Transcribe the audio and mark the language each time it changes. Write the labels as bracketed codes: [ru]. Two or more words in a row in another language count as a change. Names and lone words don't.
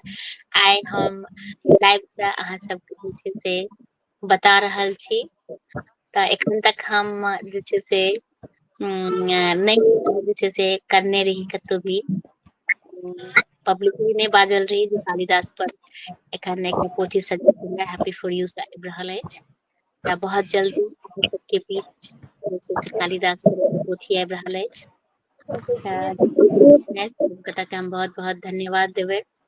[mai] आइ हम लाइव से अहाँ सबके जे छै से बता रहल छी। तऽ एखन तक हम जे छै से नहीं जे छै से करने रही कतौ भी पब्लिकली नहीं बाजल रही जे कालिदास पर एखन एकटा पोथी सजिया हैप्पी फॉर यू से आबि रहल अछि। या बहुत जल्दी अहाँ सबके बीच जे छै से कालिदास पर एकटा पोथी आबि रहल अछि। गोटा के हम बहुत बहुत धन्यवाद देबै।